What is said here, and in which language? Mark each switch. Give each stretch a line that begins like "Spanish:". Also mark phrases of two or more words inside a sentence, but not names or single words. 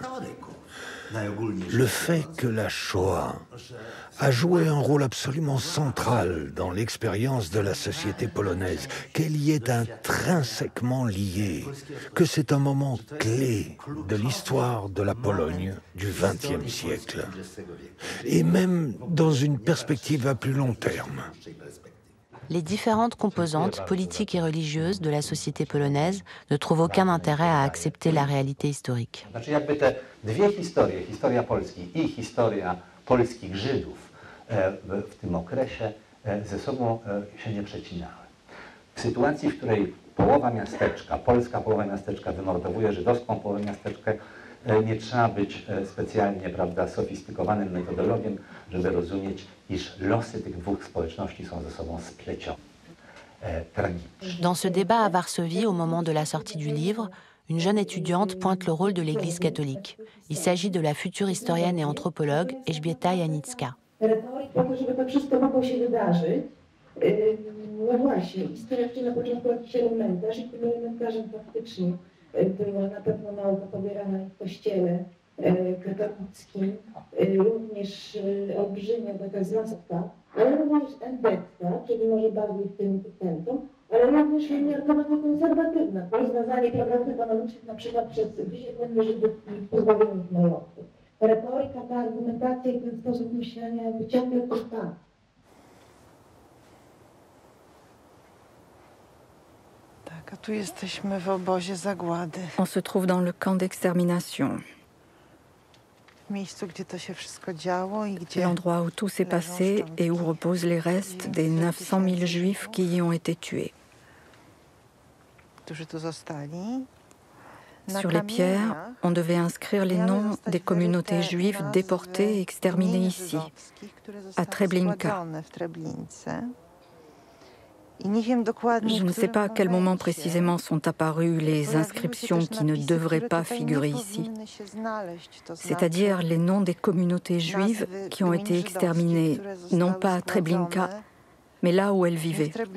French: Le fait que la Shoah a joué un rôle absolument central dans l'expérience de la société polonaise, qu'elle y est intrinsèquement liée, que c'est un moment clé de l'histoire de la Pologne du XXe siècle, et même dans une perspective à plus long terme. Les différentes composantes politiques et religieuses de la société polonaise ne trouvent aucun intérêt à accepter la réalité historique.
Polish: Znaczy jakby te dwie historie, historia Polski i historia polskich Żydów w tym okresie ze sobą się nie przecinały. W sytuacji, w której połowa miasteczka, polska połowa miasteczka wymordowuje żydowską połowę miasteczka, nie trzeba być specjalnie, prawda, sofistykowanym metodologiem, żeby rozumieć, iż losy tych dwóch społeczności są ze sobą splecione. Tragicznie.
French: Dans ce débat à Varsovie, au moment de la sortie du livre, une jeune étudiante pointe le rôle de l'Église catholique. Il s'agit de la future historienne et anthropologue Elżbieta Janicka.
Polish: Po to, żeby to wszystko mogło się wydarzyć, no właśnie, istnieje na początku jakiś elementarz i tym elementarzem faktycznie była na pewno nauka pobierana w kościele katolickim, również olbrzymia taka zasada, ale również endetka, czyli może bardziej w tym centrum, ale również umiarkowanie konserwatywna, rozwiązanie problemów ekonomicznych na przykład przez wysiedlenie Żydów i pozbawienie majątku. Retoryka, ta argumentacja i ten sposób myślenia jakby ciągle trwa. Tak, a tu jesteśmy w obozie zagłady.
French: On se trouve dans le camp d'extermination.
Polish: W miejscu, gdzie to się wszystko działo i gdzie...
French: L'endroit où tout s'est passé et où reposent les restes des 900 000 juifs qui y ont été tués.
Polish: Którzy tu zostali.
French: Sur les pierres, on devait inscrire les noms des communautés juives déportées et exterminées ici, à Treblinka. Je ne sais pas à quel moment précisément sont apparues les inscriptions qui ne devraient pas figurer ici, c'est-à-dire les noms des communautés juives qui ont été exterminées, non pas à Treblinka, mais là où elles vivaient.